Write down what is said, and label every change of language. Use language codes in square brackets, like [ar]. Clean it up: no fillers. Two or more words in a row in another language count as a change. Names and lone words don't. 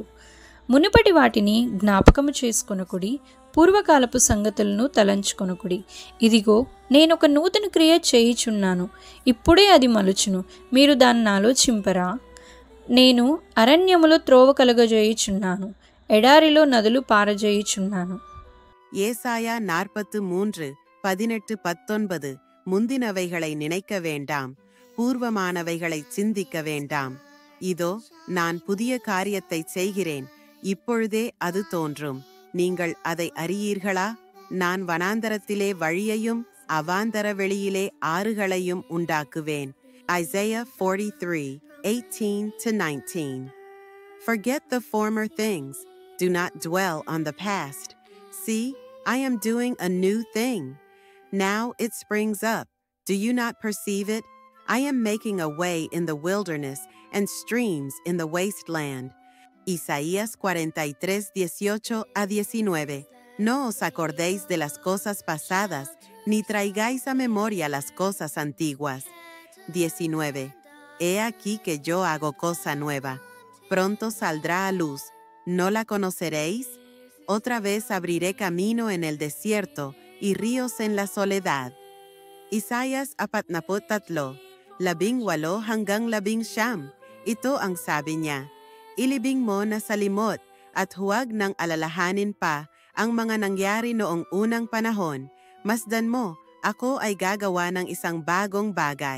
[te] మునుపటి వాటిని జ్ఞాపకము చేసుకొనుకుడి, పూర్వకాలపు సంగతులను తలంచుకొనుకుడి. ఇదిగో, నేనొక నూతన క్రియ చేయుచున్నాను, ఇప్పుడే అది మలుచును, మీరు దాన్ని ఆలోచింపరా? నేను అరణ్యములో త్రోవ కలుగజేయుచున్నాను, ఎడారిలో నదులు పారజేయుచున్నాను. [ta] ஏசாயா 43 18-19. முந்தினவைகளை நினைக்க வேண்டாம், பூர்வமானவைகளை சிந்திக்க வேண்டாம். இதோ, நான் புதிய காரியத்தை செய்கிறேன், இப்பொழுதே அது தோன்றும், நீங்கள் அதை அறியீர்களா? நான் வனாந்தரத்திலே வழியையும் அவாந்தர வெளியிலே ஆறுகளையும் உண்டாக்குவேன். [en] Isaiah 43:18-19. Forget the former things, do not dwell on the past. See, I am doing a new thing. Now it springs up. Do you not perceive it? I am making a way in the wilderness and streams in the wasteland. [es] Isaías 43:18-19. No os acordéis de las cosas pasadas, ni traigáis a memoria las cosas antiguas. 19. He aquí que yo hago cosa nueva. Pronto saldrá a luz. ¿No la conoceréis? Otra vez abriré camino en el desierto y ríos en la soledad. [tl] Isaias 43, 18-19. Ito ang sabi niya, ilibing mo na sa limot at huwag nang alalahanin pa ang mga nangyari noong unang panahon. Masdan mo, ako ay gagawa ng isang bagong bagay.